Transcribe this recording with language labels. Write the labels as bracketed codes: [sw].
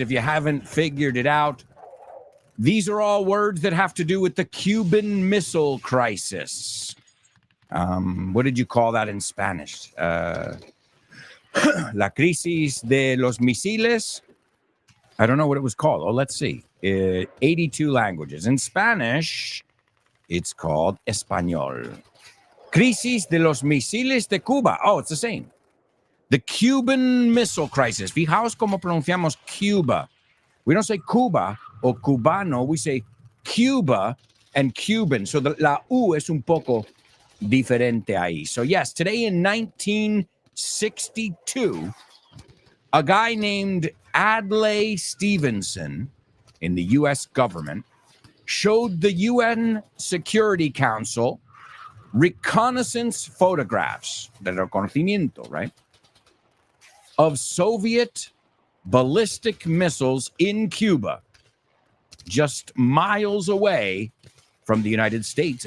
[en] If you haven't figured it out, these are all words that have to do with the Cuban Missile Crisis. What did you call that in Spanish? [es] La crisis de los misiles? [en] I don't know what it was called. Oh, let's see. 82 languages. In Spanish, it's called Español. [es] Crisis de los misiles de Cuba. [en] Oh, it's the same. The Cuban Missile Crisis. [es] Fijaos cómo pronunciamos Cuba. [en] We don't say Cuba or Cubano. We say Cuba and Cuban. [es] So la U es un poco diferente ahí. [en] So yes, today in 1962, a guy named Adlai Stevenson in the U.S. government showed the UN Security Council reconnaissance photographs, del reconocimiento, right, of Soviet ballistic missiles in Cuba, just miles away from the United States.